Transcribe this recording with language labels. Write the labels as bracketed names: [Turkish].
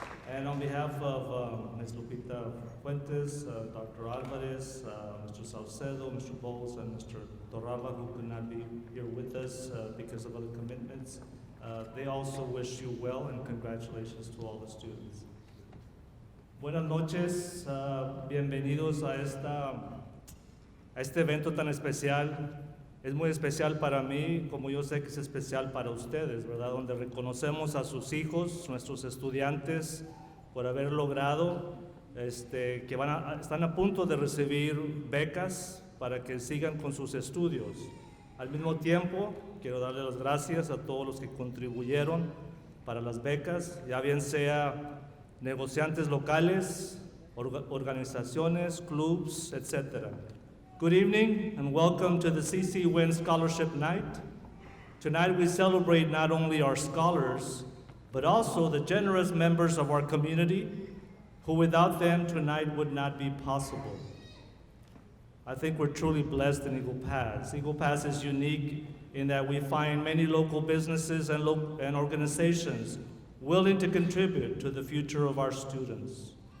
[English] And on behalf of Ms. Lupita Fuentes, Dr. Alvarez, Mr. Salcedo, Mr. Bowles, and Mr. Torralba, who could not be here with us because of other commitments, they also wish you well and congratulations to all the students. [Spanish] Buenas noches, bienvenidos a este evento tan especial. Es muy especial para mí, como yo sé que es especial para ustedes, ¿verdad? Donde reconocemos a sus hijos, nuestros estudiantes, por haber logrado, que están a punto de recibir becas para que sigan con sus estudios. Al mismo tiempo, quiero darle las gracias a todos los que contribuyeron para las becas, ya bien sea negociantes locales, organizaciones, clubs, etc. [English] Good evening and welcome to the CC Winn Scholarship Night. Tonight we celebrate not only our scholars, but also the generous members of our community who without them tonight would not be possible. I think we're truly blessed in Eagle Pass. Eagle Pass is unique in that we find many local businesses and organizations willing to contribute to the future of our students.